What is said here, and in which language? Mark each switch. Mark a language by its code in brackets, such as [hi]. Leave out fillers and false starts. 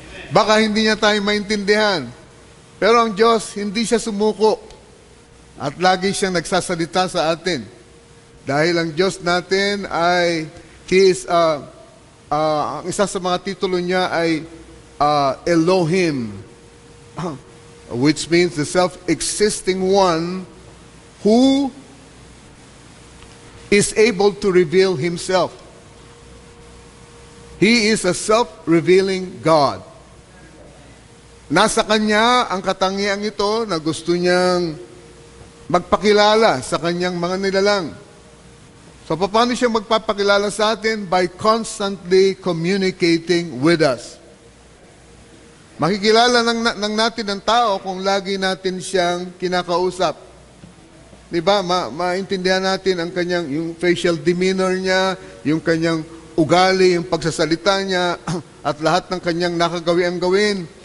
[tl] Baka hindi niya tayo maintindihan. Pero ang Diyos, hindi siya sumuko. At lagi siyang nagsasalita sa atin. Dahil ang Diyos natin ay, [en] He is, [tl] ang isa sa mga titulo niya ay Elohim. [en] Which means the self-existing one who is able to reveal himself. He is a self-revealing God. [tl] Nasa Kanya ang katangiang ito na gusto niyang magpakilala sa Kanyang mga nilalang. So, paano siya magpapakilala sa atin? [en] By constantly communicating with us. [tl] Makikilala ng natin ang tao kung lagi natin siyang kinakausap. Diba? Maintindihan natin ang kanyang, yung facial demeanor niya, yung kanyang ugali, yung pagsasalita niya, at lahat ng kanyang nakagawiang gawin.